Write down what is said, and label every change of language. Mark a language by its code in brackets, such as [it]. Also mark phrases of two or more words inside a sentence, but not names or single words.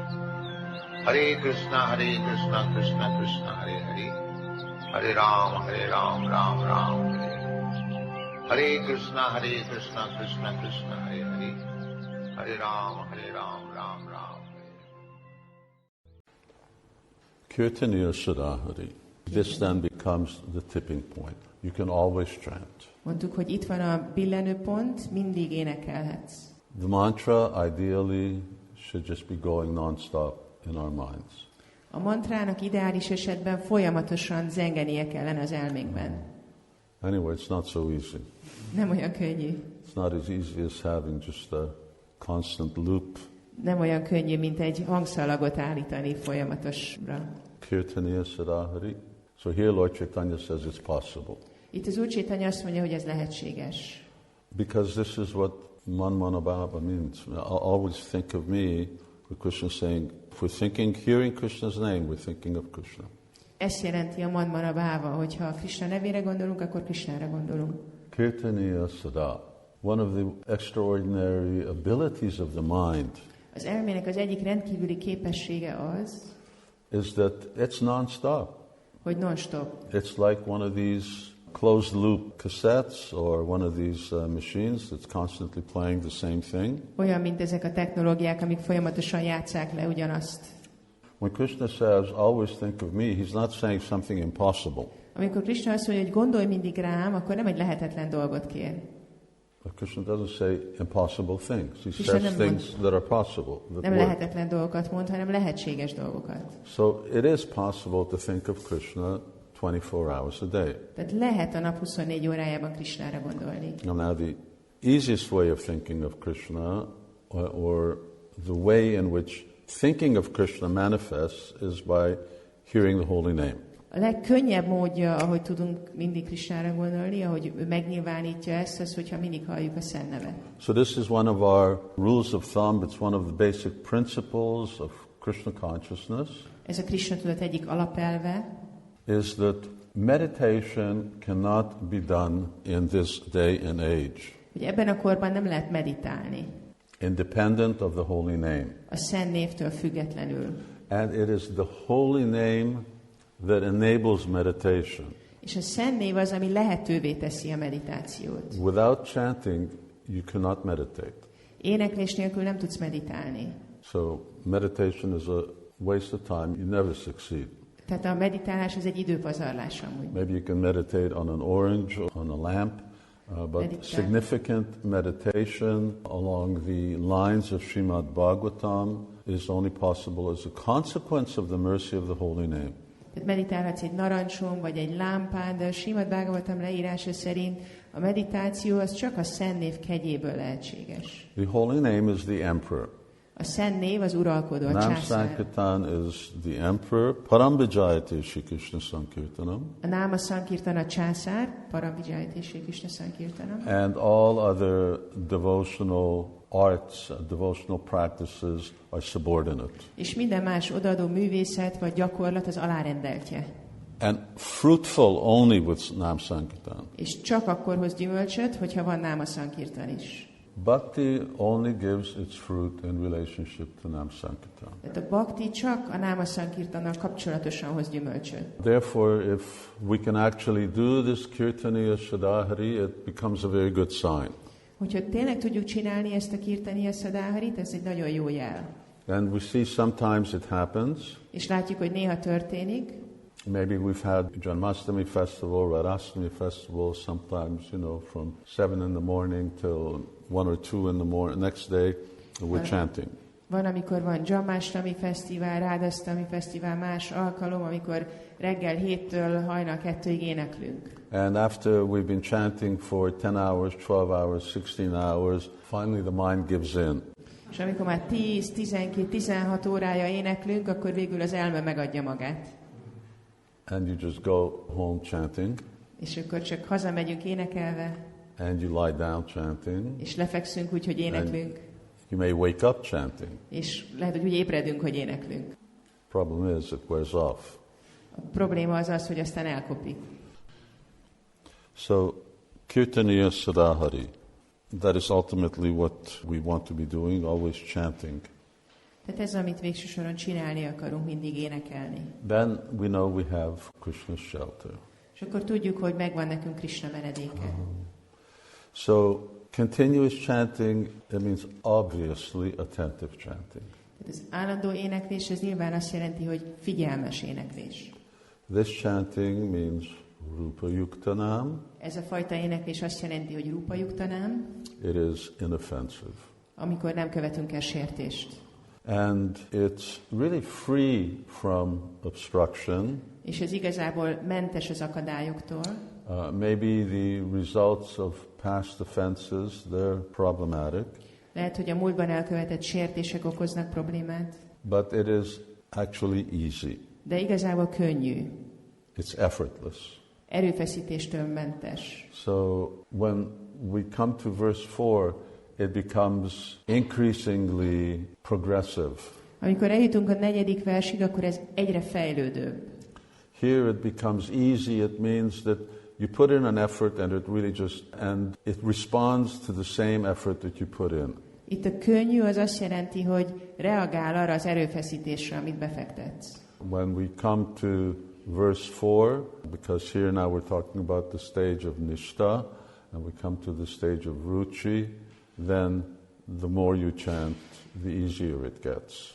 [sa] Hare Krishna, Krishna Krishna, Hare Hare, Hare Ram, Ram Ram, Hare Hare. Hare Krishna, Krishna Krishna, Hare Hare, Hare Ram, Ram Ram. Kirtaniya Sadhari. [en] This then becomes the tipping point. You can always chant. [hu] Mondtuk, hogy itt van a billenőpont, mindig énekelhetsz. [en] The mantra ideally should just be going non-stop in our minds. [hu] A mantrának ideális esetben folyamatosan zengenie kellene az elménkben. [en] Anyway, it's not so easy. [hu] Nem olyan könnyű. [en] It's not as easy as having just a constant loop. [hu] Nem olyan könnyű, mint egy hangszalagot állítani folyamatosra. [sa] Kirtaniya Sadhari. [en] So here Lord Chaitanya says it's possible. [hu] Itt az Úr Chaitanya azt mondja, hogy ez lehetséges. [en] Because this is what Manmanabhava means. I always think of me, with Krishna saying, if we're thinking, hearing Krishna's name, we're thinking of Krishna. [hu] Ezt jelenti a Manmanabhava, hogyha a Krishna nevére gondolunk, akkor Krishnára gondolunk. [sa] Kirtaniya Sada. [en] One of the extraordinary abilities of the mind [hu] Az elmének az egyik rendkívüli képessége az, [en] is that it's non-stop. [hu] hogy non-stop. [en] It's like one of these closed loop cassettes or one of these machines that's constantly playing the same thing. [hu] Olyan, mint ezek a technológiák, amik folyamatosan játsszák le ugyanazt. [en] When Krishna says, always think of me, he's not saying something impossible. [hu] Amikor Krishna azt mondja, hogy gondolj mindig rám, akkor nem egy lehetetlen dolgot kér. [en] But Krishna doesn't say impossible things. He says things that are possible. [hu] Nem lehetetlen dolgokat mond, hanem lehetséges dolgokat. [en] So it is possible to think of Krishna 24 hours a day. [hu] Tehát lehet a nap 24 órájában Krishnára gondolni. [en] Now the easiest way of thinking of Krishna, or the way in which thinking of Krishna manifests, is by hearing the holy name. [hu] A legkönnyebb módja, ahogy tudunk mindig Krishnára gondolni, ahogy ő megnyilvánítja ezt, az, hogyha mindig halljuk a szent nevet. [en] So this is one of our rules of thumb. It's one of the basic principles of Krishna consciousness. [hu] Ez a Krisna-tudat egyik alapelve. [en] Is that meditation cannot be done in this day and age. [hu] Hogy ebben a korban nem lehet meditálni. [en] Independent of the holy name. [hu] A szent névtől függetlenül. [en] And it is the holy name that enables meditation. [hu] És a szent név az, ami lehetővé teszi a meditációt. [en] Without chanting, you cannot meditate. [hu] Éneklés nélkül nem tudsz meditálni. [en] So meditation is a waste of time. You never succeed. [hu] Tehát a meditálás az egy időpazarlás amúgy. [en] Maybe you can meditate on an orange, on a lamp, but significant meditation along the lines of Srímad Bhágavatam is only possible as a consequence of the mercy of the holy name. [hu] Tehát meditálhatsz egy narancson, vagy egy lámpán, de a Srímad Bhágavatam leírása szerint a meditáció az csak a szent név kegyéből lehetséges. [en] The holy name is the emperor. [hu] A szent név az uralkodó, a Nam császár. [en] Sankirtan is the emperor. [sa] Parambhajate Shri Krishna Sankirtanam. [hu] A [sa] Náma Sankirtan [hu] a császár, [sa] Parambhajate Shri Krishna Sankirtanam. [en] And all other devotional arts, devotional practices are subordinate. [hu] És minden más odaadó művészet vagy gyakorlat az alárendeltje. [en] And fruitful only with [sa] Nam Sankirtan. [hu] És csak akkor hoz gyümölcsöt, hogyha van [sa] Náma Sankirtan [hu] is. [en] Bhakti only gives its fruit in relationship to [sa] Nam Sankirtan. [hu] Tehát a bhakti csak a [sa] Náma Sankirtannal [hu] kapcsolatosan hoz gyümölcsöt. [en] Therefore, if we can actually do this [sa] Kirtaniya Sadhari, [en] it becomes a very good sign. [hu] Hogyha tényleg tudjuk csinálni ezt a [sa] Kirtaniya Sadharit, [hu] ez egy nagyon jó jel. [en] And we see sometimes it happens. [hu] És látjuk, hogy néha történik. [en] Maybe we've had Janmashtami festival, Radhastami festival, sometimes, from 7 in the morning till 1 or 2 in the morning. Next day, we're chanting. [hu] Van, amikor van Janmashtami fesztivál, Radhastami fesztivál, más alkalom, amikor reggel 7-től hajnal 2-ig éneklünk. [en] And after we've been chanting for 10 hours, 12 hours, 16 hours, finally the mind gives in. [hu] És amikor már 10, 12, 16 órája éneklünk, akkor végül az elme megadja magát. [en] And you just go home chanting. [hu] És akkor csak hazamegyünk énekelve. [en] And you lie down chanting. [hu] És lefekszünk úgy, hogy éneklünk. [en] You may wake up chanting. [hu] És lehet, hogy úgy ébredünk, hogy éneklünk. [en] Problem is, it wears off. [hu] A probléma az az, hogy aztán elkopik. [sa] So, kirtaniya sadahari. [en] That is ultimately what we want to be doing, always chanting. [hu] Tehát ez, amit végső soron csinálni akarunk, mindig énekelni. [en] Then we know we have Krishna's shelter. [hu] És akkor tudjuk, hogy megvan nekünk Krishna menedéke. [en] So, continuous chanting, it means obviously attentive chanting. [hu] Tehát az állandó éneklés, ez nyilván azt jelenti, hogy figyelmes éneklés. [en] This chanting means [sa] rupa yuktanam. [hu] Ez a fajta éneklés azt jelenti, hogy [sa] rupa yuktanam. [en] It is inoffensive. [hu] Amikor nem követünk el sértést. [en] And it's really free from obstruction. [hu] És ez igazából mentes az akadályoktól. [en] Maybe the results of past offenses, they're problematic. [hu] Lehet, hogy a múltban elkövetett sértések okoznak problémát. [en] But it is actually easy. [hu] De igazából könnyű. [en] It's effortless. [hu] Erőfeszítéstől mentes. [en] So when we come to verse 4, it becomes increasingly progressive. [hu] Amikor eljutunk a 4. versig, akkor ez egyre fejlődőbb. [en] Here it becomes easy. It means that you put in an effort and it responds to the same effort that you put in. [hu] Itt a könnyű az azt jelenti, hogy reagál arra az erőfeszítésre, amit befektetsz. [en] When we come to verse 4, because here now we're talking about the stage of nishta, and we come to the stage of ruchi, then the more you chant, the easier it gets.